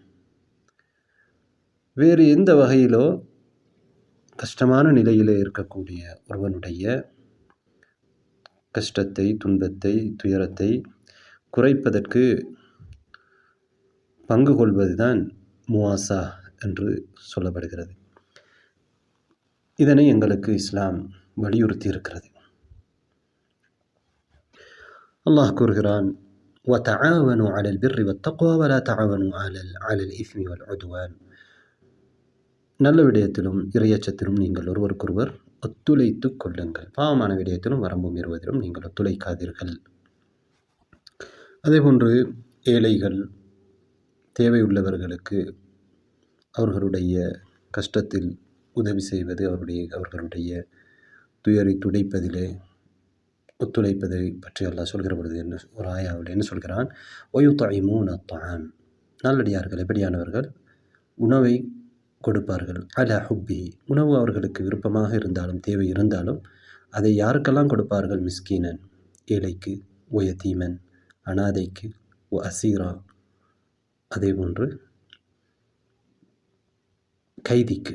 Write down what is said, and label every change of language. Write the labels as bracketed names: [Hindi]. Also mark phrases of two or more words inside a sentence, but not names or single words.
[Tamil] வேறு எந்த வகையிலோ கஷ்டமான நிலையிலே இருக்கக்கூடிய ஒருவனுடைய கஷ்டத்தை, துன்பத்தை, துயரத்தை குறைப்பதற்கு பங்கு கொள்வதுதான் முவாசா என்று சொல்லப்படுகிறது. இதனை எங்களுக்கு இஸ்லாம் வலியுறுத்தி இருக்கிறது. அல்லாஹ் கூறுகிறான், [Arabic] وَتَعَاوَنُوا عَلَى الْبِرِّ وَالتَّقْوَى وَلَا تَعَاوَنُوا عَلَى الْإِثْمِ وَالْعُدْوَانِ. [Tamil] நல்ல விடயத்திலும் இறையச்சத்திலும் நீங்கள் ஒருவருக்கொருவர் ஒத்துழைத்துக் கொள்ளுங்கள். பாவமான விடயத்திலும் வரம்பு மீறுவதிலும் நீங்கள் ஒத்துழைக்காதீர்கள். அதேபோன்று ஏழைகள், தேவையுள்ளவர்களுக்கு அவர்களுடைய கஷ்டத்தில் உதவி செய்வது, அவர்களுடைய துயரை துடைப்பதிலே ஒத்துழைப்பதை பற்றி அல்லாஹ் சொல்கிற பொழுது ஒரு ஆயாவில் என்ன சொல்கிறான்? [Arabic] وَيُطْعِمُونَ الطَّعَامَ. [Tamil] நல்லடியார்கள் எப்படியானவர்கள்? உணவை கொடுப்பார்கள். [Arabic] على حبه, [Tamil] உணவு அவர்களுக்கு விருப்பமாக இருந்தாலும் தேவை இருந்தாலும் அதை யாருக்கெல்லாம் கொடுப்பார்கள்? மிஸ்கீனன், ஏழைக்கு, ஒயத்தீமன், அனாதைக்கு, அசீரா, அதேபோன்று கைதிக்கு.